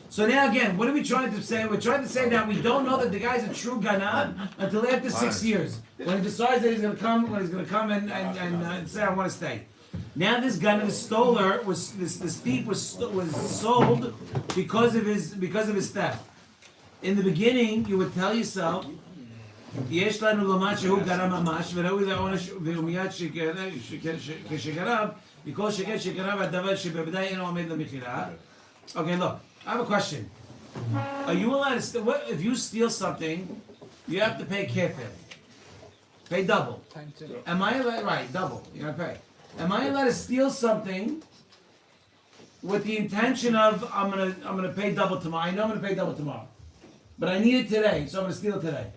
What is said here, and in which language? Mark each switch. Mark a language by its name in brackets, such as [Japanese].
[English] So now again, what are we trying to say? We're trying to say that we don't know that the guy's a true ganab until after 6 years. When he decides that he's gonna come, and say, I want to stay. Now this ganab, this stoler, this thief was sold because of his theft. In the beginning, you would tell yourself, [Hebrew] יש לנו לומר שהוא גנב ממש, וראוי לעונש ומיד כשגנב, מכל שכן שגנב הדבר שבוודאי אינו עומד למכירה. [English] Okay, look, I have a question. Are you allowed to steal? What if you steal something? You have to pay kefir. Pay double. Am I allowed? Right, double. You're gonna pay. Am I allowed to steal something with the intention of I'm gonna pay double tomorrow? I know I'm gonna pay double tomorrow, but I need it today, so I'm gonna steal it today.